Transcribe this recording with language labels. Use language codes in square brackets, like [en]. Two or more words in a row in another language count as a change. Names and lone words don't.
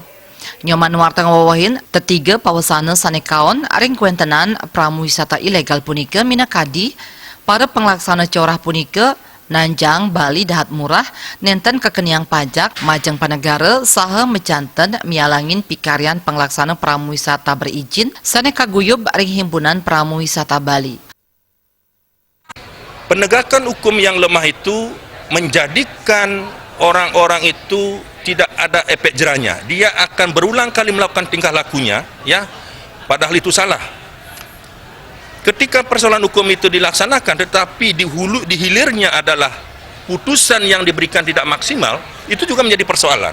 [ban] Nyoman Nuarte ngawawahin tetiga pawasana sanekaon ring kuentenan pramuwisata ilegal punika minakadi para penglaksana corah punika nanjang Bali dahat murah nenten kekeniang pajak majeng panegara saha mecanten mialangin pikarian penglaksana pramuwisata berizin sanekaguyub ring himpunan pramuwisata Bali. [id] Penegakan hukum yang lemah itu menjadikan orang-orang itu tidak ada efek jerahnya. Dia akan berulang kali melakukan tingkah lakunya, ya, padahal itu salah. Ketika persoalan hukum itu dilaksanakan, tetapi di hilirnya adalah putusan yang diberikan tidak maksimal, itu juga menjadi persoalan.